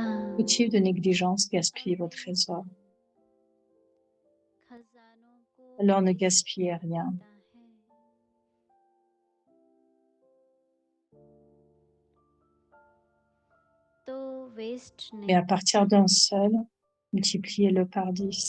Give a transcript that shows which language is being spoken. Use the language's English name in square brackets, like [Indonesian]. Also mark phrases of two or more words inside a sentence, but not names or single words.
[French] Tout type de négligence gaspille vos trésors. [Hindi] खजानों को [French] Alors ne [Hindi] waste [French] gaspillez rien. [Hindi] करता है तो वेस्ट [French] Mais [Hindi] नहीं [French] à partir d'un seul, multipliez-le par 10.